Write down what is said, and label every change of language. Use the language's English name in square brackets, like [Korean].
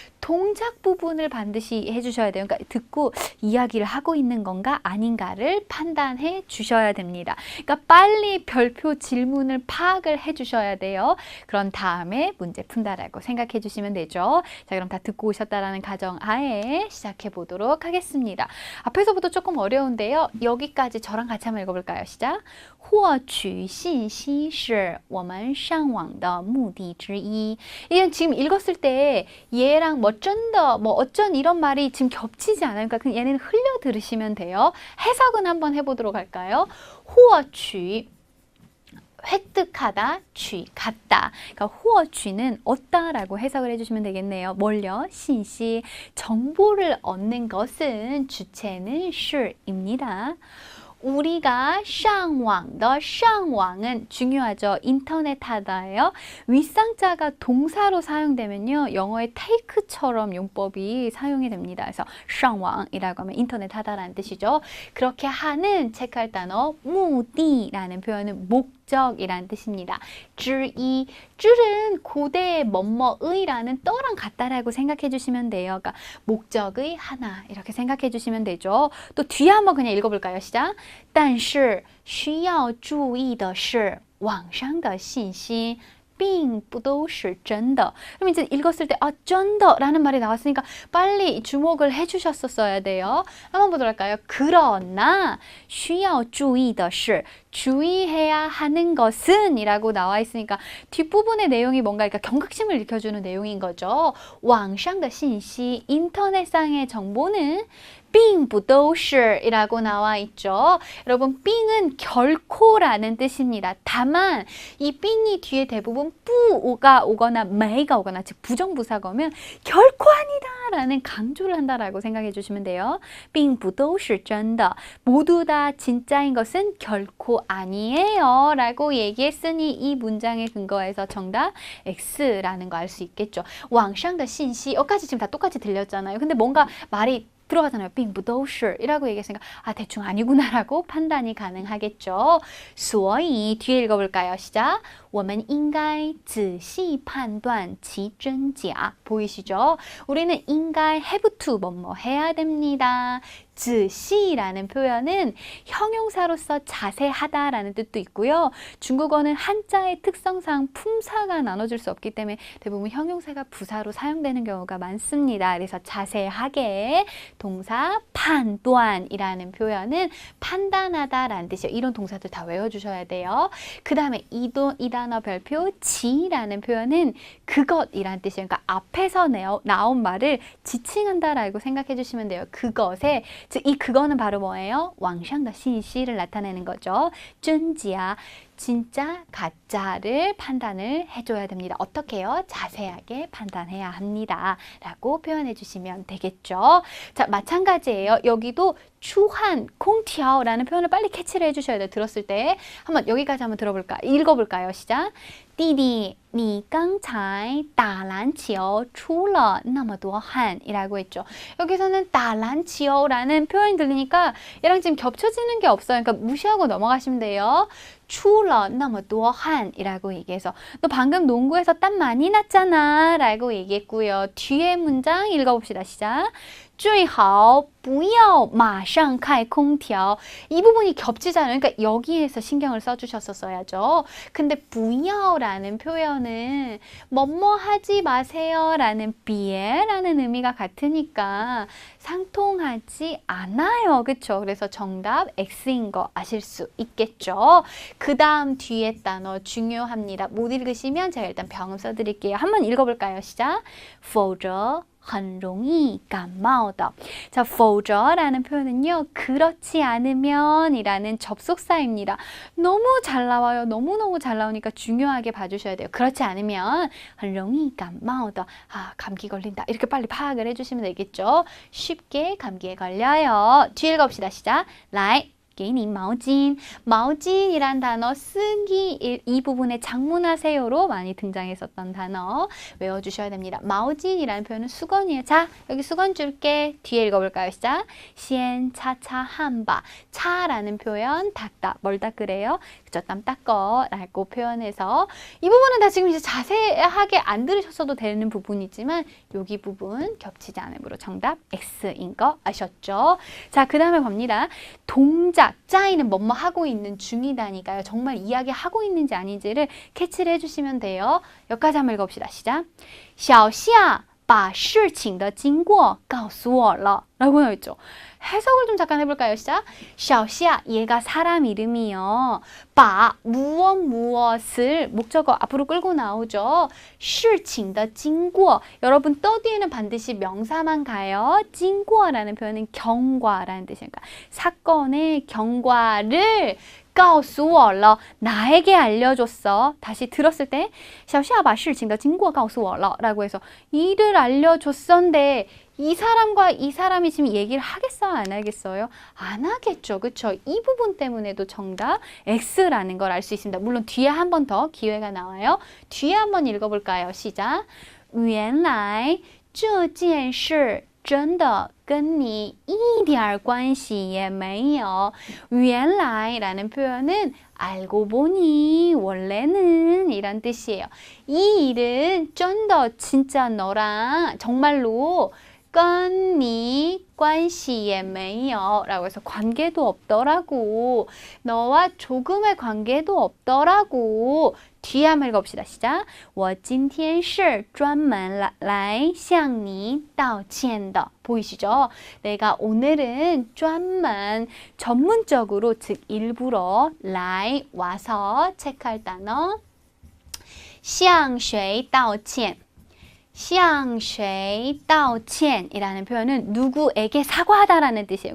[Korean] 동작 부분을 반드시 해주셔야 돼요. 그러니까 듣고 이야기를 하고 있는 건가 아닌가를 판단해 주셔야 됩니다. 그러니까 빨리 별표 질문을 파악을 해주셔야 돼요. 그런 다음에 문제 푼다라고 생각해 주시면 되죠. 자, 그럼 다 듣고 오셨다라는 가정하에 시작해 보도록 하겠습니다. 앞에서부터 조금 어려운데요. 여기까지 저랑 같이 한번 읽어볼까요? 시작. [Chinese] 获取信息是我们上网的目的之一. [Korean] 이건 지금 읽었을 때 얘랑 어쩐 이런 말이 지금 겹치지 않아요. 그러니까 얘는 흘려 들으시면 돼요. 해석은 한번 해보도록 할까요? 获取 획득하다, 취, 갖다. 그러니까 获取는 얻다라고 해석을 해주시면 되겠네요. 뭘요? 신시, 정보를 얻는 것은 주체는 是입니다. 우리가 上网的 上网은 중요하죠. 인터넷 하다예요. 윗상자가 동사로 사용되면요. 영어의 take처럼 용법이 사용이 됩니다. 그래서 上网이라고 하면 인터넷 하다라는 뜻이죠. 그렇게 하는 체크할 단어 目的라는 표현은 목적이라는 뜻입니다. 之一, 之은 고대의 뭐뭐의라는 떠랑 같다라고 생각해 주시면 돼요. 그러니까 목적의 하나 이렇게 생각해 주시면 되죠. 또 뒤에 한번 그냥 읽어볼까요? 시작. [Chinese] 但是需要注意的是网上的信息并不都是真的. [Korean] 그럼 이제 읽었을 때真的라는 말이 나왔으니까 빨리 주목을 해주셨었어야 돼요. 한번 보도록 할까요? 그러나 [Chinese] 需要注意的是 [Korean] 주의해야 하는 것은 이라고 나와 있으니까 뒷부분의 내용이 뭔가 그러니까 경각심을 일으켜주는 내용인 거죠. [Chinese] 网上的信息 [Korean] 인터넷상의 정보는 [Chinese] 并不都是 [Korean] 이라고 나와 있죠. 여러분, 并은 결코라는 뜻입니다. 다만 이 并이 뒤에 대부분 뿌가 오거나 매가 오거나 즉 부정부사가 오면 결코 아니다 라는 강조를 한다라고 생각해 주시면 돼요. [Chinese] 并不都是真的 [Korean] 모두 다 진짜인 것은 결코 아니에요 라고 얘기했으니 이 문장에 근거해서 정답 X라는 거 알 수 있겠죠. [Chinese] 网上的信息 [Korean] 여기까지 지금 다 똑같이 들렸잖아요. 근데 뭔가 말이 들어가잖아요. [Chinese] 并不都是 [Korean] 이라고 얘기했으니까 대충 아니구나라고 판단이 가능하겠죠. 所以 뒤에 읽어볼까요? 시작. [Chinese] 我们应该仔细判断其真假. [Korean] 보이시죠? 우리는 应该 [English] have to [Korean] 뭐뭐 해야 됩니다. 仔细라는 표현은 형용사로서 자세하다라는 뜻도 있고요. 중국어는 한자의 특성상 품사가 나눠질 수 없기 때문에 대부분 형용사가 부사로 사용되는 경우가 많습니다. 그래서 자세하게 동사 판단이라는 표현은 판단하다라는 뜻이에요. 이런 동사들 다 외워주셔야 돼요. 그 다음에 이 단어 별표 지라는 표현은 그것이란 뜻이에요. 그러니까 앞에서 나온 말을 지칭한다라고 생각해 주시면 돼요. 그것에, 즉 이 그거는 바로 뭐예요? [Chinese] 网上的信息 [Korean] 를 나타내는 거죠. 真假 진짜 가짜를 판단을 해줘야 됩니다. 어떻게 해요? 자세하게 판단해야 합니다. 라고 표현해 주시면 되겠죠. 자, 마찬가지예요. 여기도 추한, 콩티아오라는 표현을 빨리 캐치를 해주셔야 돼요. 들었을 때. 한번 여기까지 한번 읽어볼까요? 시작. [Chinese] 弟弟, 你刚才打篮球出了那么多汗 [Korean] 이라고 했죠. 여기서는 打篮球라는 표현이 들리니까 얘랑 지금 겹쳐지는 게 없어요. 그러니까 무시하고 넘어가시면 돼요. [Chinese] 出了那么多汗 [Korean] 이라고 얘기해서 너 방금 농구에서 땀 많이 났잖아 라고 얘기했고요. 뒤에 문장 읽어봅시다. 시작. [Chinese] 最好不要马上开空调. [Korean] 이 부분이 겹치잖아요. 그러니까 여기에서 신경을 써주셨었어야죠. 근데 不要라는 표현은 뭐뭐 하지 마세요 라는 别 라는 의미가 같으니까 상통하지 않아요. 그쵸? 그래서 정답 X인 거 아실 수 있겠죠? 그 다음 뒤에 단어 중요합니다. 못 읽으시면 제가 일단 병음 써드릴게요. 한번 읽어볼까요? 시작. [Chinese] 否则很容易感冒的. [Korean] 자, 否则라는 표현은요. 그렇지 않으면 이라는 접속사입니다. 너무 잘 나와요. 너무너무 잘 나오니까 중요하게 봐주셔야 돼요. 그렇지 않으면 [Chinese] 很容易感冒的. [Korean] 아, 감기 걸린다. 이렇게 빨리 파악을 해주시면 되겠죠. 쉽게 감기에 걸려요. 뒤에 읽어봅시다. 시작. [Chinese] 来给你毛巾. [Korean] 마오진이란 단어 쓰기 이 부분에 장문하세요로 많이 등장했었던 단어 외워주셔야 됩니다. 마오진이라는 표현은 수건이에요. 자, 여기 수건 줄게. 뒤에 읽어볼까요? 시작. 先 차차 한바. 차라는 표현 닦다. 뭘 닦으래요? 그쵸? 땀 닦어 라고 표현해서 이 부분은 다 지금 이제 자세하게 안 들으셨어도 되는 부분이지만 여기 부분 겹치지 않으므로 정답 X인 거 아셨죠? 자, 그 다음에 봅니다. 동작. 짜이는 뭐뭐 하고 있는 중이다니까요. 정말 이야기하고 있는지 아닌지를 캐치를 해주시면 돼요. 여기까지 한번 읽어봅시다. 시작. [Chinese] 小夏把事情的经过告诉我了 [Korean] 라고 나와있죠. 해석을 좀 잠깐 해볼까요? 시작. 小夏 얘가 사람 이름이요. 바 무엇을 목적어 앞으로 끌고 나오죠. 事情的经过 여러분 떠 뒤에는 반드시 명사만 가요. 经过라는 표현은 경과라는 뜻이니까 사건의 경과를 [Chinese] 告诉我了 [Korean] 나에게 알려줬어. 다시 들었을 때 [Chinese] 小夏把事情的经过告诉我了 [Korean] 라고 해서 일을 알려줬었는데 이 사람과 이 사람이 지금 얘기를 하겠어요? 안 하겠어요? 안 하겠죠. 그쵸? 이 부분 때문에도 정답 X라는 걸 알 수 있습니다. 물론 뒤에 한 번 더 기회가 나와요. 뒤에 한번 읽어볼까요? 시작. [Chinese] 原来这件事真的跟你一点关系也没有. [Korean] 原来라는 표현은 알고 보니 원래는 이란 뜻이에요. 이 일은 좀 더 진짜 너랑 정말로 [Chinese] 跟你关系也没有 [Korean] 라고 해서 관계도 없더라고. 너와 조금의 관계도 없더라고. 뒤에 한번 읽어봅시다. 시작. [Chinese] 我今天是专门来向你道歉的. [Korean] 보이시죠? 내가 오늘은 专门 전문적으로 즉 일부러 来 와서 체크할 단어 [Chinese] 向谁道歉 [Korean] 向谁道歉이라는 표현은 누구에게 사과하다라는 뜻이에요.